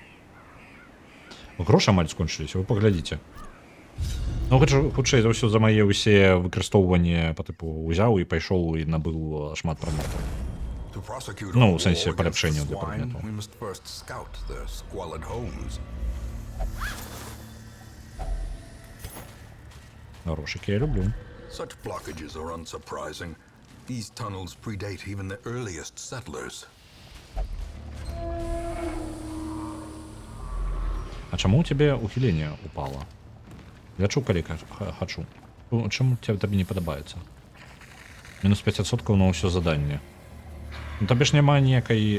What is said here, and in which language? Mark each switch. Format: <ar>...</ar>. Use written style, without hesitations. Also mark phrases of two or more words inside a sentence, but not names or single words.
<be>Грошы амаль скончыліся, вы паглядзіце. Ну, хутчэй за ўсё за мае ўсе выкарыстоўванні па тыпу ўзяў і пайшоў і набыў шмат прадметаў. Ну, у сэнсе паляпшэнняў для прадметаў. Грошыкі я люблю.</be> <en>Such blockages are unsurprising. These tunnels predate even the earliest settlers.</en> <be>А чаму у тебе ухіленне упало? Лячу, калі хачу. Чаму табе не падабаецца? Мінус 5% на ўсё заданне. Ну, табе ж няма ніякай...</be>